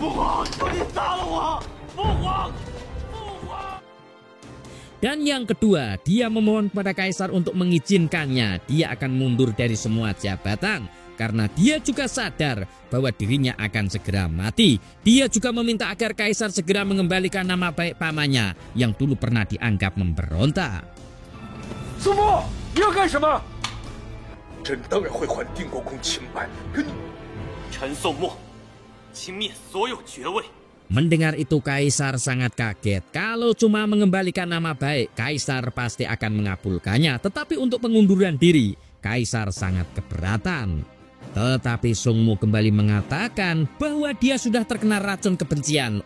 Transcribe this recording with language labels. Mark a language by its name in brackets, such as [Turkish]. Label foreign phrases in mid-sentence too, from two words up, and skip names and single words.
[Indonesian] Dan yang kedua, dia memohon kepada Kaisar untuk mengizinkannya. Dia akan mundur dari semua jabatan karena dia juga sadar bahwa dirinya akan segera mati. Dia juga meminta agar Kaisar segera mengembalikan nama baik pamannya yang dulu pernah dianggap memberontak. [Chinese] 苏沫，你要干什么？朕当然会还定国公清白给你。陈宋沫，清灭所有爵位。 [Indonesian] Mendengar itu Kaisar sangat kaget. Kalau cuma mengembalikan nama baik, Kaisar pasti akan mengabulkannya. Tetapi untuk pengunduran diri, Kaisar sangat keberatan. Tetapi Song Mo kembali mengatakan bahwa dia sudah terkena racun kebencian.